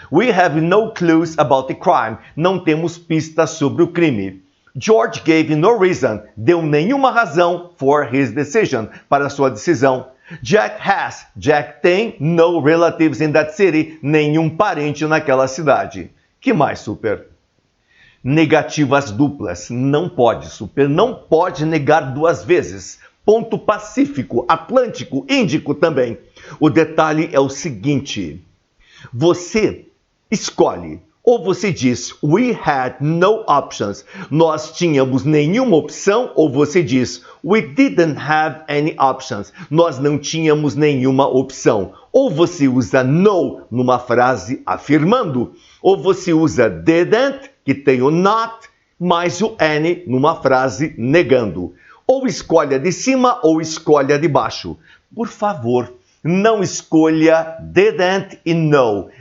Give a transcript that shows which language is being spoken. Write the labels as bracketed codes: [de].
[en] We have no clues about the crime. [pt] Não temos pistas sobre o crime. [en] George gave no reason. [pt] Deu nenhuma razão [en] for his decision. [pt] Para sua decisão. [en] Jack has. Jack [pt] tem [en] no relatives in that city. [pt] Nenhum parente naquela cidade. Que mais, super? Negativas duplas. Não pode, super. Não pode negar 2 vezes. Ponto pacífico, atlântico, índico também. O detalhe é o seguinte. Você escolhe. Ou você diz, [en] we had no options. [pt] Nós tínhamos nenhuma opção. Ou você diz, [en] we didn't have any options. [pt] Nós não tínhamos nenhuma opção. Ou você usa no numa frase afirmando. Ou você usa didn't, que tem o not, mais o any numa frase negando. Ou escolha de cima ou escolha de baixo. Por favor, não escolha didn't e no.